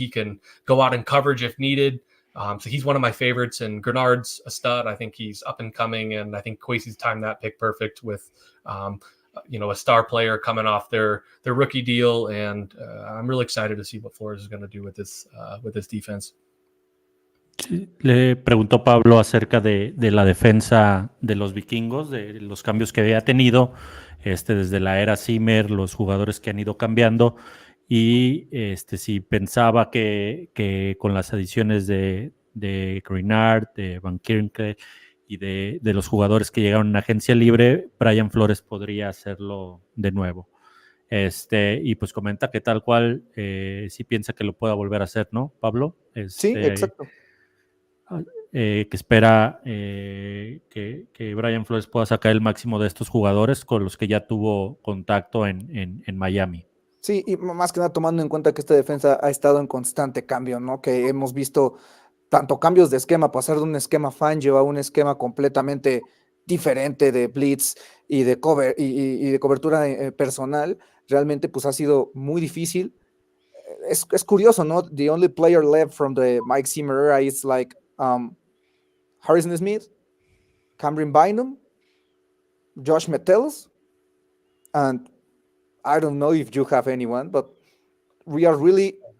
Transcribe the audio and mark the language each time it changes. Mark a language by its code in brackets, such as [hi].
[en] He can go out in coverage if needed. So he's one of my favorites, and Grenard's a stud. I think he's up and coming, and I think Kwesi's timed that pick perfect with, a star player coming off their rookie deal, and I'm really excited to see what Flores is going to do with this defense. [es] Le preguntó Pablo acerca de la defensa de los vikingos, de los cambios que había tenido desde la era Zimmer, los jugadores que han ido cambiando, y si pensaba que con las adiciones de Greenard, de Van Ginkel y de los jugadores que llegaron en agencia libre, Brian Flores podría hacerlo de nuevo. Y pues comenta que tal cual sí piensa que lo pueda volver a hacer, ¿no, Pablo? Sí, exacto. Que espera que Brian Flores pueda sacar el máximo de estos jugadores con los que ya tuvo contacto en Miami. Sí, y más que nada tomando en cuenta que esta defensa ha estado en constante cambio, ¿no? Que hemos visto tanto cambios de esquema, pasar de un esquema Fangio a un esquema completamente diferente de blitz y de cover y de cobertura personal. Realmente pues ha sido muy difícil. Es curioso, ¿no? [en] The only player left from the Mike Zimmer era is like Harrison Smith, Cameron Bynum, Josh Metellus, and I don't know if you have anyone, but we are really...